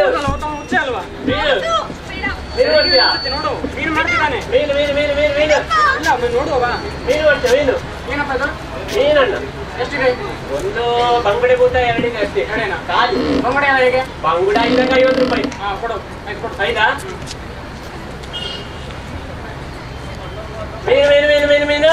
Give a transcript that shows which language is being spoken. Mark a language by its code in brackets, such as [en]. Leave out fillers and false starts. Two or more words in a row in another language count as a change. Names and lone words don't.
[kn] ಹುಚ್ಚ ಅಲ್ವಾ? ಮೀನು ಮಾಡ್ತೀಯಾ? ನೋಡು ಮೀನು ಮಾಡ್ತಿದ್ದಾನೆ. ಮೀನು ಮೀನು ಮೀನು ಮೀನು ಮೀನು ಇಲ್ಲ ನೋಡುವ. ಮೀನು ಮಾಡ್ತೀಯ? ಮೀನು ಏನಪ್ಪ ಅದು? ಮೀನಣ್ಣ ಎಷ್ಟಿದೆ? ಒಂದು ಬಂಗಡೆ ಭೂತ 2 ಇದೆ ಅಷ್ಟೇ. ಕಾಲು ಬಂಗಡೆ ಎಲ್ಲ ಹೇಗೆ? ಬಂಗುಡ ಇದ್ದಾಗ 50 ರೂಪಾಯಿ. ಹಾ ಕೊಡು, ಆಯ್ತು ಕೊಡು. ಆಯ್ತಾ? ಮೀನು ಮೀನು ಮೀನು ಮೀನು ಮೀನು